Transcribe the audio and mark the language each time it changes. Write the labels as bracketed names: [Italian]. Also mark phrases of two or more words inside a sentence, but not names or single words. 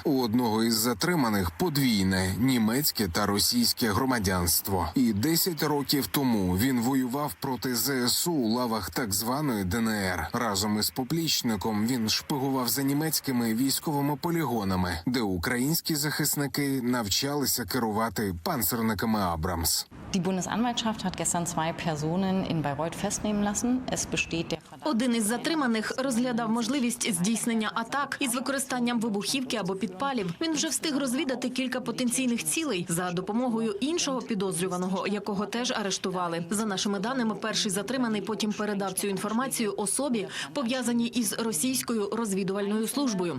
[Ukrainian] У одного із затриманих подвійне німецьке та російське громадянство. І 10 років тому він воював проти ЗСУ у лавах так званої ДНР. Разом із поплічником він шпигував за німецькими військовими полігонами, де українські захисники навчалися керувати панцерниками Абрамс. [German] Die Bundesanwaltschaft hat gestern 2 Personen in Bayreuth festnehmen lassen. Es besteht der Verdacht. [Ukrainian] Один із затриманих розглядав можливість здійснення атак із використанням вибухівки або підпалів. Він вже встиг розвідати кілька потенційних цілей за допомогою іншого підозрюваного, якого теж арештували. За нашими даними, перший затриманий потім передав цю інформацію особі, пов'язаній із російською розвідувальною службою.